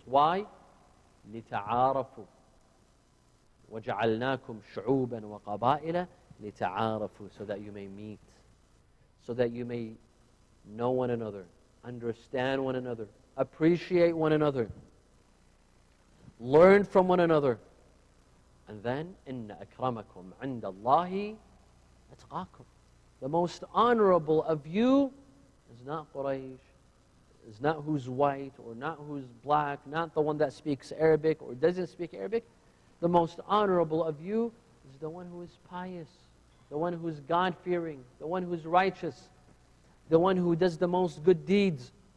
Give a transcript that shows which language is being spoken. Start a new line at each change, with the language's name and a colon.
English: Why?
Arabic: لِتَعَارَفُوا وَجَعَلْنَاكُمْ شُعُوبًا وَقَبَائِلَ لِتَعَارَفُوا.
English: So that you may meet, so that you may know one another, understand one another, appreciate one another, learn from one another. And then,
Arabic: إِنَّ أَكْرَمَكُمْ عِنْدَ اللَّهِ أَتْقَاكُمْ.
English: The most honorable of you is not Quraysh, is not who's white or not who's black, not the one that speaks Arabic or doesn't speak Arabic. The most honorable of you is the one who is pious, the one who's God-fearing, the one who's righteous, the one who does the most good deeds.